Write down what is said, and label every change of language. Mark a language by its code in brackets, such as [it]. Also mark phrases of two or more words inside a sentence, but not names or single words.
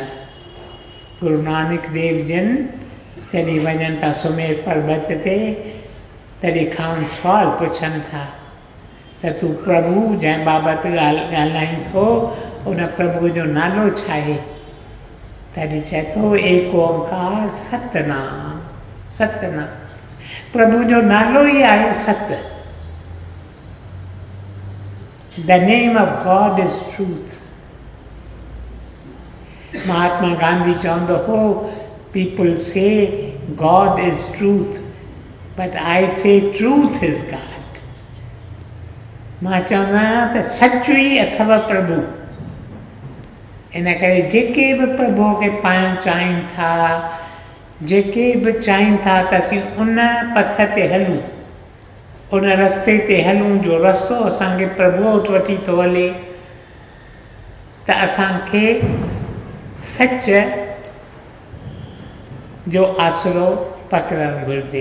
[sd] गुरु नानक देव जिन तॾहिं वञनि था सुमेर पर्वत ते, तॾहिं खां सुवालु पुछनि था त तूं प्रभु जंहिं बाबति ॻाल्हाईं थो उन प्रभुअ जो नालो छा आहे? तॾहिं चए थो [pa] ਏਕ ਓਅੰਕਾਰ ਸਤਿਨਾਮ। [sd] प्रभु जो नालो ई आहे सत। [en] The name of God is truth. [sd] महात्मा गांधी चवंदो हो, [en] people say God is truth, but I say truth is God। [sd] मां चवंदो आहियां त सच ई अथव प्रभु। इन करे जेके बि प्रभुअ खे पाइणु चाहिनि था, जेके बि चाहिनि था त असीं उन पथ ते हलूं, उन रस्ते ते हलूं जो रस्तो असांखे प्रभुअ वटि वठी थो हले, त असांखे सच जो आसरो पकड़णु घुरिजे।